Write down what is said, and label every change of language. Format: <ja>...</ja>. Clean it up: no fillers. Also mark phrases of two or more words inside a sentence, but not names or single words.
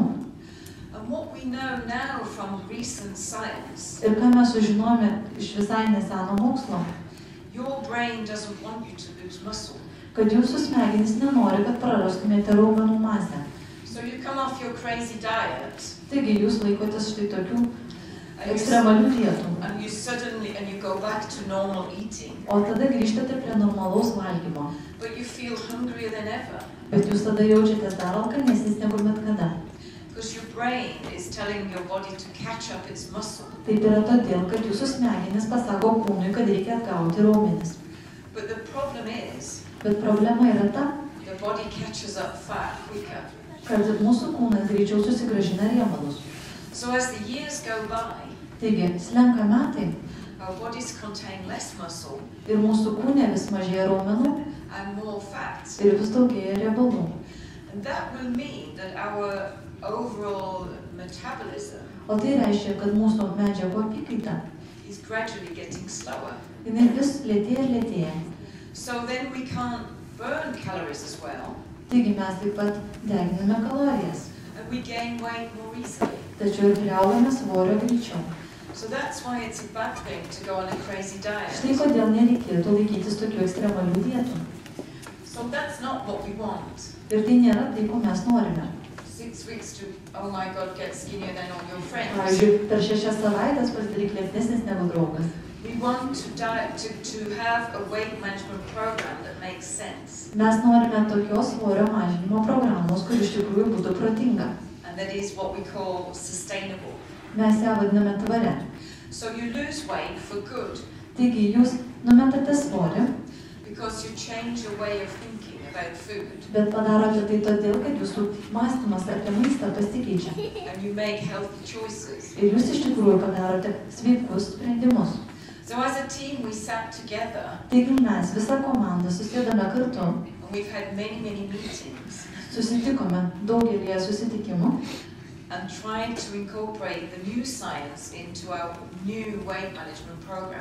<en>And what we know now from recent science,</en> <lt>Ir ką mes sužinome iš visai neseno mokslo,</lt> <en>your brain doesn't want you to lose muscle.</en> <lt>kad jūsų smegenys nenori, kad prarastumėte raumenų masę.</lt> <en>So you come off your crazy diet,</en> <lt>Taigi jūs laikotės štai tokių</lt> <en>and</en> <lt>ekstremalių dietų.</lt> <en>you go back to normal eating,</en> <lt>O tada grįžtate prie normalaus valgymo.</lt> <en>but you feel hungrier than ever.</en> <lt>Bet jūs tada jaučiatės dar alkanesnis negu bet kada.</lt> <en>Because your brain is telling your body to catch up its muscle.</en> <lt>Taip yra todėl, kad jūsų smegenys pasako kūnui, kad reikia atgauti raumenis.</lt> <en>But the problem is,</en> <lt>Bet problema yra ta,</lt> <en>the body catches up fat quicker.</en> <lt>kad mūsų kūnas greičiau susigrąžina riebalus.</lt> <en>So as the years go by,</en> <lt>Taigi, slenka metai</lt> <en>our bodies contain less muscle</en> <lt>ir mūsų kūne vis mažėja raumenų</lt> <en>and more fat.</en> <lt>ir vis daugėja riebalų.</lt> <en>And that will mean that our overall metabolism</en> <lt>O tai reiškia, kad mūsų medžiagų apykaita</lt> <en>is gradually getting slower.</en> <lt>jinai vis lėtėja ir lėtėja.</lt> <en>So then we can't burn calories as well,</en> <lt>Taigi mes taip pat deginame kalorijas,</lt> <en>and we gain weight more easily.</en> <lt>tačiau ir priaugame svorio greičiau.</lt> <en>So that's why it's a bad thing to go on a crazy diet.</en> <lt>Štai kodėl nereikėtų laikytis tokių ekstremalių dietų.</lt> <en>So that's not what we want.</en> <lt>Ir tai nėra tai, ko mes norime.</lt> <en>6 weeks to, oh my God, get skinnier than all your friends.</en> <lt>Pavyzdžiui, per 6 savaitės pasidaryk liesnesnis negu draugas.</lt> <en>We want to have a weight management program that makes sense.</en> <lt>Mes norime tokios svorio mažinimo programos, kur iš tikrųjų būtų protinga.</lt> <en>And that is what we call sustainable.</en> <lt>Mes ją vadiname tvaria.</lt> <en>So you lose weight for good</en> <lt>Taigi jūs numetate svorį,</lt> <en>because you change your way of thinking about food</en> <lt>bet padarote tai todėl, kad jūsų mąstymas apie maistą pasikeičia.</lt> <en>and you make healthy choices.</en> <lt>Ir jūs iš tikrųjų padarote sveikus sprendimus.</lt> <en>So as a team we sat together</en> <lt>Taigi mes, visa komanda, susėdame kartu,</lt> <en>and we've had many meetings</en> <lt>susitikome daugelį susitikimų</lt> <en>and tried to incorporate the new science into our new weight management program.</en>